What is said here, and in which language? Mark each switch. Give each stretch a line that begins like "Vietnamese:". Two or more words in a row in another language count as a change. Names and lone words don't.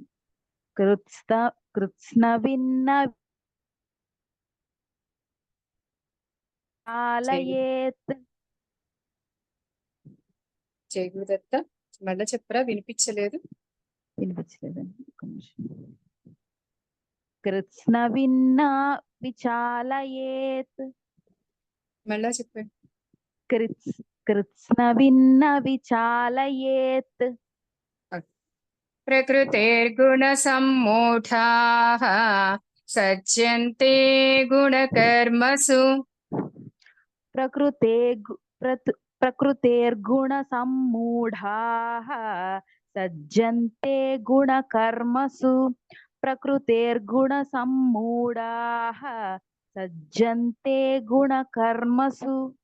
Sanskrit: कृत्स्नविन्न विचालयेत्.
Telugu: జై గురుదత్త. మళ్ళా చెప్పరా, వినిపించలేదు. వినిపించలేదండి, ఒక నిమిషం.
Sanskrit: कृत्स्नविन्न विचालयेत्.
Telugu: మళ్ళా చెప్పండి.
Sanskrit: कृत्स्नविन्न विचालयेत् प्रकृतेर्गुणसम्मूढाः सज्जन्ते गुणकर्मसु प्रकृतेर्गुणसम्मूढाः सज्जन्ते गुणकर्मसु प्रकृतेर्गुणसम्मूढाः सज्जन्ते गुणकर्मसु